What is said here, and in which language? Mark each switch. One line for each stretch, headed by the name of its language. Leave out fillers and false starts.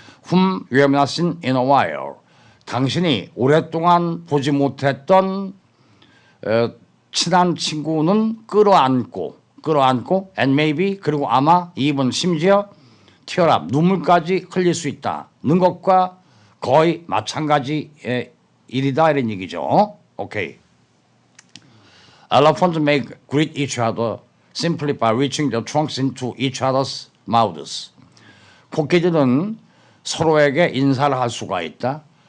English: whom you have not seen in a while,
Korean: 당신이 오랫동안 보지 못했던 친한 친구는 끌어안고
English: and maybe,
Korean: 그리고 아마 even, 심지어
English: tear up,
Korean: 눈물까지 흘릴 수 있다는 것과 거의 마찬가지의 일이다 이런 얘기죠. 오케이.
English: Elephants may greet each other simply by reaching their trunks into each other's mouths.
Korean: 코끼리들은 서로에게 인사를 할 수가 있다.